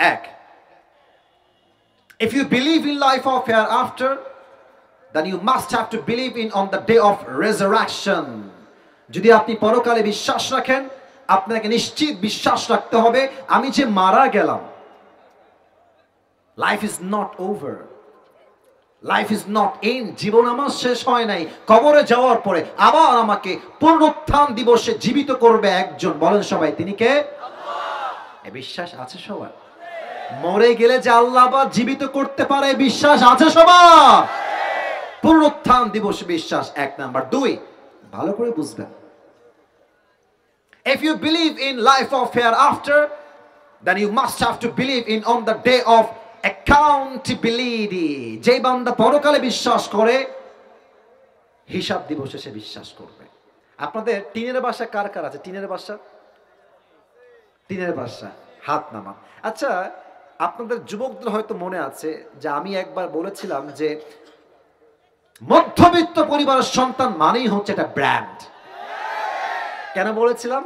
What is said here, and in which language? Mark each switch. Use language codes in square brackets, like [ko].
[en] 1, if you believe in life of hereafter, then you must have to believe in on the day of resurrection. [bn] যদি আপনি পরকালে বিশ্বাস রাখেন, আপনাকে নিশ্চিত বিশ্বাস রাখতে হবে আমি যে মারা গেলাম, [en] life is not over, life is not end, [bn] জীবন আমার শেষ হয় নাই। কবরে যাওয়ার পরে আবার আমাকে পুনরুত্থান দিবসে জীবিত করবে একজন, বলেন সবাই তিনি কে? আল্লাহ। এ বিশ্বাস আছে সবার? মরে গেলে যে আল্লাহ আবার জীবিত করতে পারে, বিশ্বাস আছে সবার? পুনরুত্থান দিবস বিশ্বাস এক নাম্বার। দুই, ভালো করে বুঝবেন, [en] if you believe in life of hereafter, then you must have to believe in on the day of accountability. [bn] যে বান্দা পরকালে বিশ্বাস করে, হিসাব দিবসে সে বিশ্বাস করবে। আপনাদের টিনের বাসা কার কার আছে? টিনের বাসা, টিনের বাসা হাত নামান। আচ্ছা, আপনাদের যুবকদের হয়তো মনে আছে যে আমি একবার বলেছিলাম যে মধ্যবিত্ত পরিবারের সন্তান মানেই হচ্ছে একটা ব্র্যান্ড। কেন বলেছিলাম?